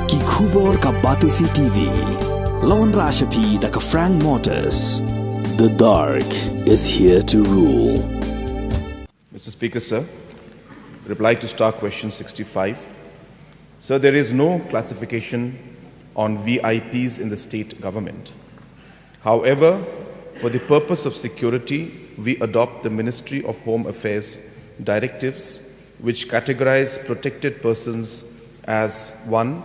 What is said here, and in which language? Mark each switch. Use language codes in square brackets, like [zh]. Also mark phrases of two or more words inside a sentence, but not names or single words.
[kha] Khubor ka Batesi TV. Lawan Rashapi da ka Frank Motors. [en] The dark is here to rule. Mr. Speaker, sir, reply to Star Question 65. Sir, there is no classification on VIPs in the state government. However, for the purpose of security, we adopt the Ministry of Home Affairs directives which categorize protected persons as 1.